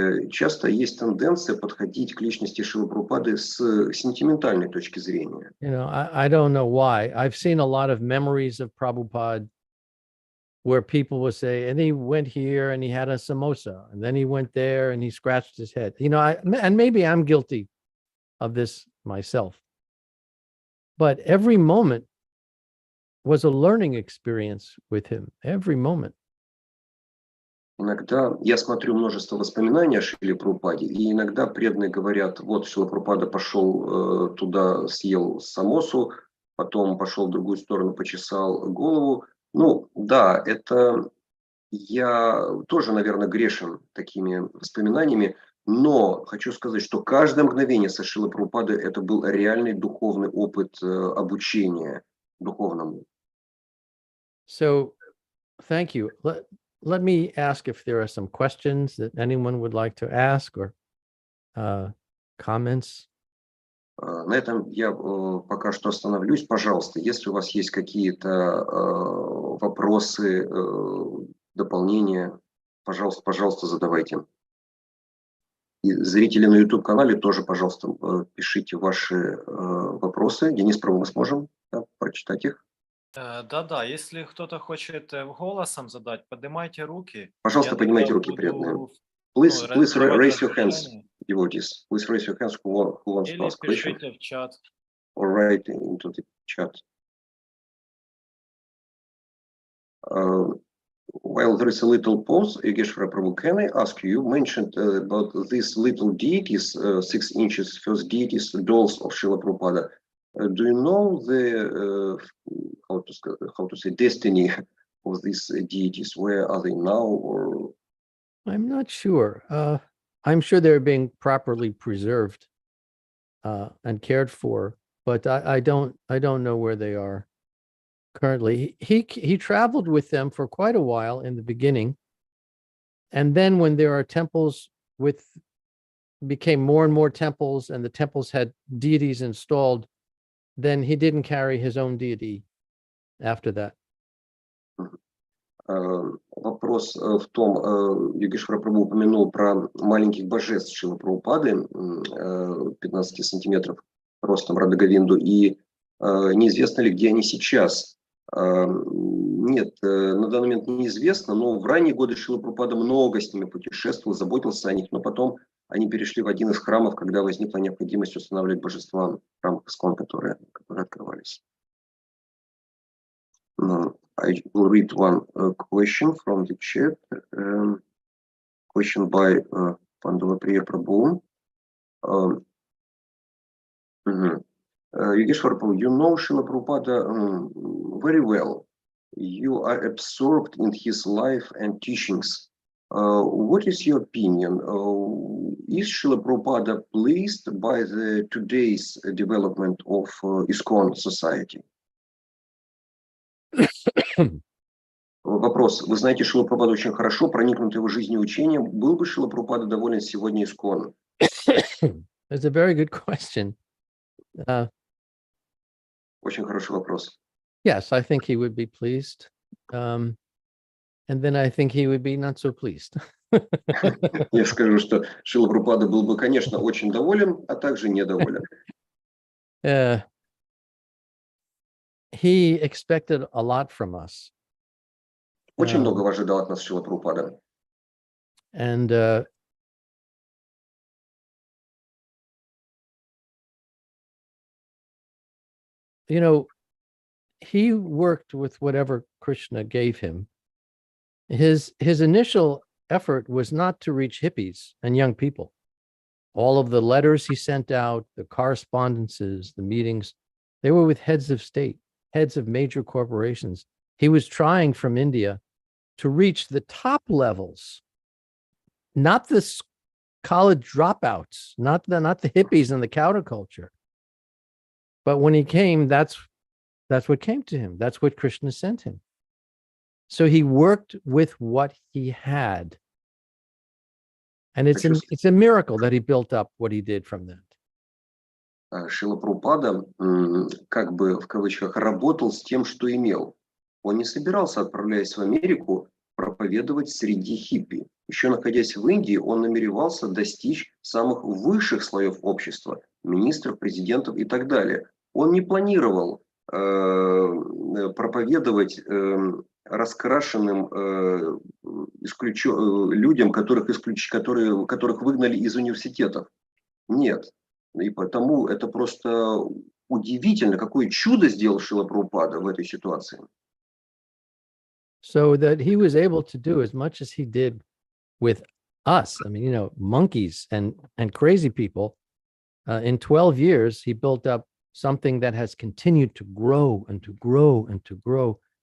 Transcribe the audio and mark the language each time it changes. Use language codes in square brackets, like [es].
[ru] Часто есть тенденция подходить к личности Шрилы Прабхупады с сентиментальной точки зрения. [en] I don't know why. I've seen a lot of memories of Prabhupada where people will say, and he went here and he had a samosa, and then he went there and he scratched his head. And maybe I'm guilty of this myself. But every moment was a learning experience with him. Every moment. [ru] Иногда я смотрю множество воспоминаний о Шриле Прабхупаде, и иногда преданные говорят, вот Шрила Прабхупада пошел туда, съел самосу, потом пошел в другую сторону, почесал голову. Да, это я тоже, наверное, грешен такими воспоминаниями, но хочу сказать, что каждое мгновение со Шрилой Прабхупады это был реальный духовный опыт обучения духовному. [en] So, thank you. Let me ask if there are some questions that anyone would like to ask or comments. [ru] На этом я пока что остановлюсь. Пожалуйста, если у вас есть какие-то вопросы, дополнения, пожалуйста, задавайте. И зрители на YouTube-канале тоже, пожалуйста, пишите ваши вопросы. Денис, мы сможем прочитать их? Да, если кто-то хочет голосом задать, поднимайте руки. Пожалуйста, поднимайте руки, преданные. [en] Please raise your hands, devotees. Please raise your hands who wants to ask questions. [ru] Или пишите в чат. [en] Or write into the chat. While there is a little pause, Yogeshwara Prabhu, can I ask you, you mentioned about these little deities, 6 inches, first deities, dolls of Srila Prabhupada. Do you know the, how to say, destiny of these deities? Where are they now? Or I'm not sure. I'm sure they're being properly preserved and cared for, but I don't know where they are currently. He traveled with them for quite a while in the beginning, and then when there are temples became more and more temples, and the temples had deities installed, then he didn't carry his own deity after that. [ru] Вопрос в том, Йогешвара Прабху упомянул про маленьких божеств Шрилы Прабхупады, 15 сантиметров ростом Радха-Говинду, и неизвестно ли, где они сейчас. Нет, на данный момент неизвестно, но в ранние годы Шрила Прабхупада много с ними путешествовал, заботился о них, но потом они перешли в один из храмов, когда возникла необходимость устанавливать божества в храмах Искон, которые открывались. [en] I will read one question from the chat. Question by Pandavapriya Prabhu. Yogeshwara Prabhu, you know Srila Prabhupada very well. You are absorbed in his life and teachings. What is your opinion? Is Srila Prabhupada pleased by the today's development of ISKCON society? [ru] Вопрос. Вы знаете Шрилу Прабхупаду очень хорошо, проникнут его жизнью и учением. Был бы Шрила Прабхупада доволен сегодня ISKCON? [en] That's a very good question. [ru] Очень хороший вопрос. [en] Yes, I think he would be pleased. And then I think he would be not so pleased. [ru] Я скажу, что Шрила Прабхупада был бы, конечно, очень доволен, а также недоволен. [en] He expected a lot from us. [ru] Очень многого ожидал от нас Шрила Прабхупада. [en] And you know, he worked with whatever Krishna gave him. His initial effort was not to reach hippies and young people. All of the letters he sent out, the correspondences, the meetings, they were with heads of state, heads of major corporations. He was trying from India to reach the top levels, not the college dropouts, not the hippies and the counterculture. But when he came, that's what came to him. That's what Krishna sent him. So he worked with what he had. And it's a miracle that he built up what he did from that. [ru] Шрила Прабхупада, как бы в кавычках, работал с тем, что имел. Он не собирался, отправляясь в Америку, проповедовать среди хиппи. Еще находясь в Индии, он намеревался достичь самых высших слоев общества, министров, президентов и так далее. Он не планировал проповедовать раскрашенным людям, которых выгнали из университетов. Нет. И потому это просто удивительно, какое чудо сделал Шрила Прабхупада в этой ситуации. [en] So that he was able to do as much as he did with us. I mean, you know, monkeys and crazy people. In 12 years, he built up something that has continued to grow and to grow and to grow.